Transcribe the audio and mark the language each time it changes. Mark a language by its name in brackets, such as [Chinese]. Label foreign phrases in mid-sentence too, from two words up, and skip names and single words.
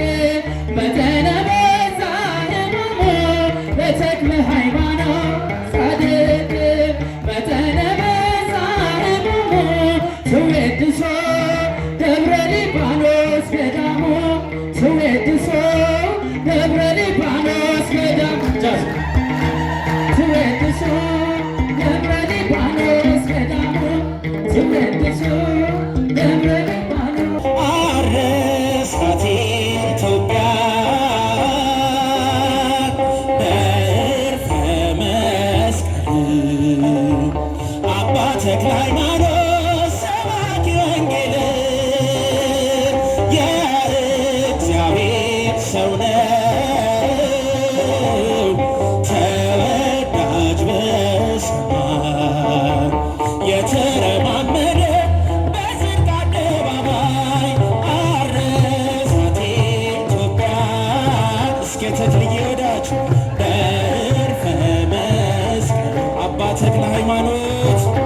[Geez] መጠነ በዛ ሕማሙ ለተክለ ሃይማኖት ጻድቅ መጠነ በዛ ሕማሙ ተወድሶ ደብረ ሊባኖስ ገዳሙ ተወድሶ ደብረ ሊባኖስ ገዳሙ ተወድሶ ደብረ ሊባኖስ ገዳሙ ተወድሶ ደብረ ሊባኖስ [Amharic] አረሳት ኢትዮጵያ በዕርፈ መስቀል አባ ተክለ ሃይማኖት ሰባኪ ወንጌል የእግዚአብሔር ሰው ነው ተወዳጅ በሰማይ የተረማመደ በጽድቅ አደባባይ አረሳት ኢትዮጵያ እስከ ተክልዬ ወዳጅ በዕርፈ መስቀል አባ ተክለ ሃይማኖት